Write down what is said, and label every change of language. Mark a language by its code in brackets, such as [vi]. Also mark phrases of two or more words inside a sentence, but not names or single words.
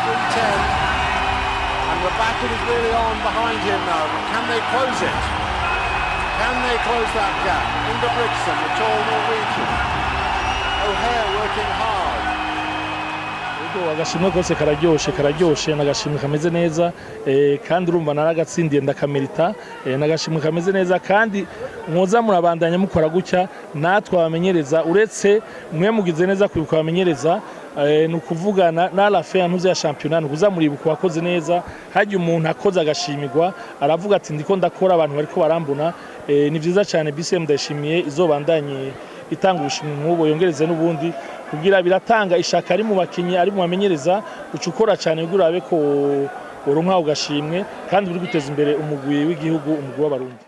[en] 10. And the battle is really on behind him now. Can they close it? Can they close that gap? Ingebrigtsen, the tall Norwegian. O'Hare working hard. [rn] Agashimwe kose kararyoshe n'agashimwe kameze neza kandi urumva naragatsindiye ndakamerita n'agashimwe kameze neza kandi mwoza murabandanya mukora gutya natwe abamenyereza uretse mwe mugize neza kwibuka abamenyereza nukuvugana na [fr] la fin [rn] ntuze ya championnat kuzamuribuka wakoze neza haje umuntu akoze agashimirwa aravuga ati ndiko ndakora abantu bariko barambona ni vyiza cyane BCM ndashimiye izobandanye itanga ubushimwe nk'ubo yongereze n'ubundi kugira biratanga ishaka ari mu bakinyi ari mu bamenyereza ucukora cyane kugira abe ko uronka ugashimwe kandi buri guteza imbere umugwi w'igihugu umugwi w'abarundi.